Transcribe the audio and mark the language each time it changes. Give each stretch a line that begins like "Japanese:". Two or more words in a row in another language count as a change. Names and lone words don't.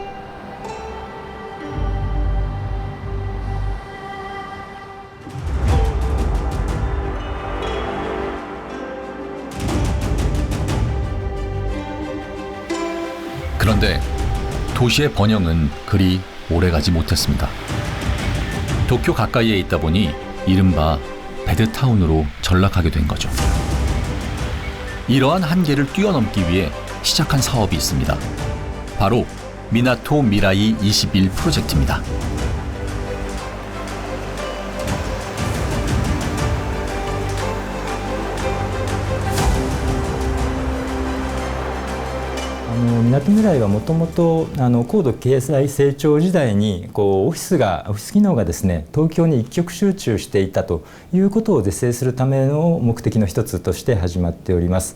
Korean: 그런데 도시의 번영은 그리 오래가지 못했습니다. 도쿄 가까이에 있다 보니 이른바 배드타운으로 전락하게 된 거죠. 이러한 한계를 뛰어넘기 위해 시작한 사업이 있습니다. 바로 미나토 미라이 21 프로젝트입니다.
Japanese: みなとみらいはもともと高度経済成長時代にオフィス機能がですね東京に一極集中していたということを是正するための目的の一つとして始まっております。